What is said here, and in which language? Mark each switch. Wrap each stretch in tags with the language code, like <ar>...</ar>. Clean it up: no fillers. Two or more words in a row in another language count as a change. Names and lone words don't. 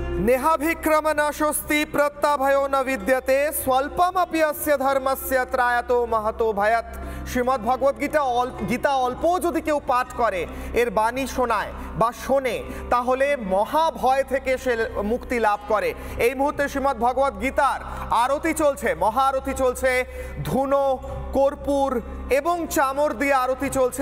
<sa>नेहाभिक्रमण स्वस्ति प्रत्याभयो न विद्यते स्वल्पमपि अस्य धर्मस्य त्रायतो महतो भयत्।</sa> <bn>श्रीमद् भगवत गीता अल्प যদি কেউ পাঠ করে এর বাণী শোনায় বা শোনে তাহলে মহাভয় থেকে সে মুক্তি লাভ করে। এই মুহূর্তে শ্রীমদ্ ভগবত গীতার আরতি চলছে, মহা আরতি চলছে, ধুনো কর্পূর এবং চামর দিয়ে আরতি চলছে।</bn>